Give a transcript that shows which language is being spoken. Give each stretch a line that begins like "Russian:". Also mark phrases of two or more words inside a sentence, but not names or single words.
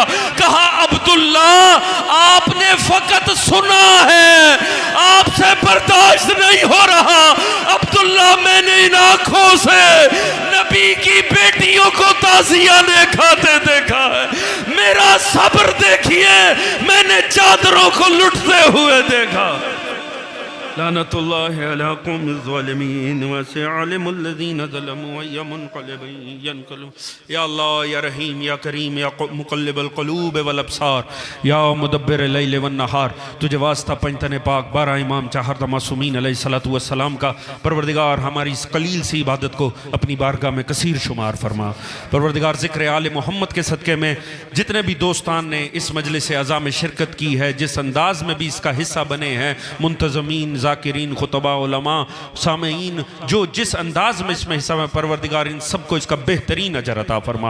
Hindi: कहा अब्दुल्ला आपने फकत सुना है, आपसे बर्दाश्त नहीं हो रहा। अब्दुल्ला मैंने इन आंखों से नबी की बेटियों को ताज़िया ने खाते देखा है, मेरा सब्र देखिए, मैंने चादरों को लुटते हुए देखा।
Arabic: لعنة الله على القوم الظالمين وسيعلم الذين ظلموا أي منقلب ينقلبون. يا الله يا رحيم يا كريم يا مقلب القلوب والأبصار يا مدبر الليل والنهار,
Hindi: तुझे वास्ता पंजतन पाक 12 इमाम चाहर मासूमीन
Arabic: عليه الصلاة والسلام
Hindi: का। परवरदिगार हमारी इस कलील सी इबादत को अपनी बारगाह में कसीर शुमार फरमा। परवरदिगार ज़िक्र आले मोहम्मद के सदक़े में जितने भी दोस्तान ने इस मजलिस अज़ा में शिरकत की है, जिस अंदाज़ में भी इसका हिस्सा बने हैं, मुंतज़मीन, ज़ाकिरीन, खुतबा, उलमा, सामीईन, जो जिस अंदाज में इसमें हिस्सा में, परवरदिगार इन सबको इसका बेहतरीन अजर अता फरमा।